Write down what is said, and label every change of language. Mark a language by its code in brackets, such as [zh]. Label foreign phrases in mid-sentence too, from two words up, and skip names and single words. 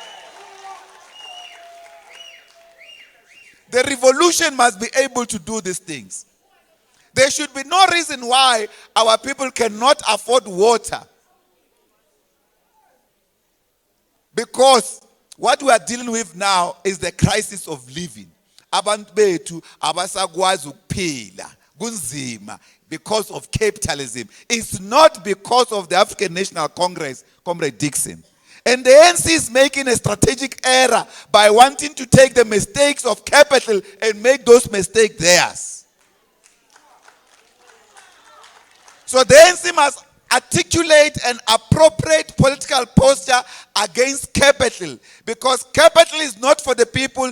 [en] The revolution must be able to do these things. There should be no reason why our people cannot afford water. Because what we are dealing with now is the crisis of living. [nd] Abantu bethu abasakwazi ukuphila kunzima [en] because of capitalism. It's not because of the African National Congress, Comrade Dixon. And the ANC is making a strategic error by wanting to take the mistakes of capital and make those mistakes theirs. So the ANC must articulate an appropriate political posture against capital, because capital is not for the people.